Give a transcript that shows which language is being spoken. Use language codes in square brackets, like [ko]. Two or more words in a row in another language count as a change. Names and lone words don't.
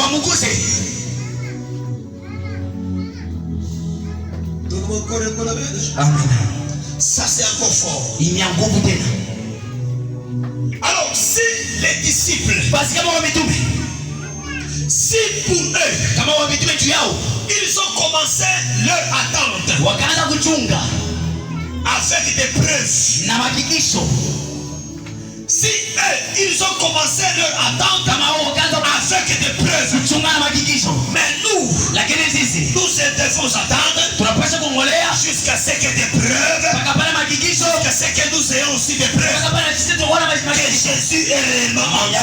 [fr] Donne-moi encore un bon amen. Ça c'est encore fort. Alors si les disciples [sw] kama wamitume juu yao, [fr] ils ont commencé leur attente, [sw] wakaanza kuchunga [fr] avec des preuves [sw] na hakikisho. [fr] Si eux, ils ont commencé leur attente avec des preuves, mais nous, nous devons attendre jusqu'à ce que des preuves, jusqu'à ce que nous ayons aussi des preuves que Jésus est réellement en vie.